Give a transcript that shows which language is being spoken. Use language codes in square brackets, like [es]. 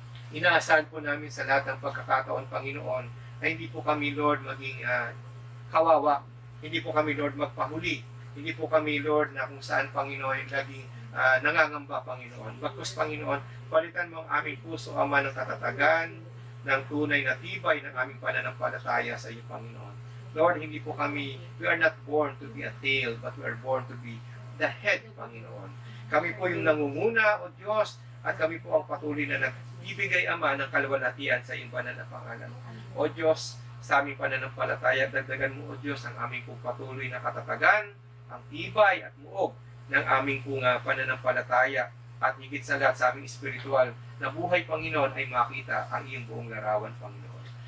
[tl] Inaasahan po namin sa lahat ng pagkakataon, Panginoon, na hindi po kami, Lord, maging kawawa. Hindi po kami, Lord, magpahuli. Hindi po kami, Lord, na kung saan, Panginoon, naging nangangamba, Panginoon. Bagkus, Panginoon, palitan mo ang aming puso, Ama, ng katatagan, ng tunay na tibay ng aming pananampalataya sa iyo, Panginoon. [en] Lord, [tl] hindi po kami, [en] we are not born to be a tail, but we are born to be the head, Panginoon. [tl] Kami po yung nangunguna, O Diyos, at kami po ang patuloy na nagbibigay, Ama, ng kaluwalhatian sa iyong banal na pangalan. O Diyos, sa aming pananampalataya, dagdagan mo, O Diyos, ang aming pong patuloy na katatagan, ang tibay at muog ng aming pong pananampalataya, at higit sa lahat sa aming espiritual na buhay, Panginoon, ay makita ang iyong buong larawan, Panginoon.